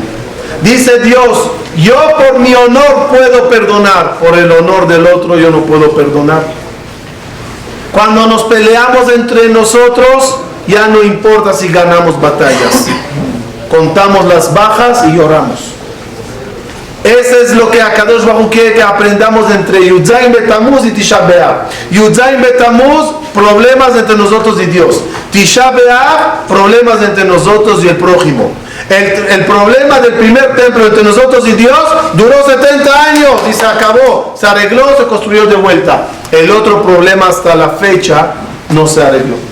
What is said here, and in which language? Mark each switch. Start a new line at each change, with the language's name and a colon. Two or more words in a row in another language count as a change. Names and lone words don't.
Spanish: Dice Dios, yo por mi honor puedo perdonar, por el honor del otro yo no puedo perdonar. Cuando nos peleamos entre nosotros, ya no importa si ganamos batallas. Contamos las bajas y lloramos. Eso es lo que Akadosh Baruj quiere que aprendamos entre Yud Zayin Betamuz y Tisha B'Av. Yud Zayin Betamuz, problemas entre nosotros y Dios. Tisha B'Av, problemas entre nosotros y el prójimo. El problema del primer templo entre nosotros y Dios duró 70 años y se acabó, se arregló, se construyó de vuelta. El otro problema hasta la fecha no se arregló.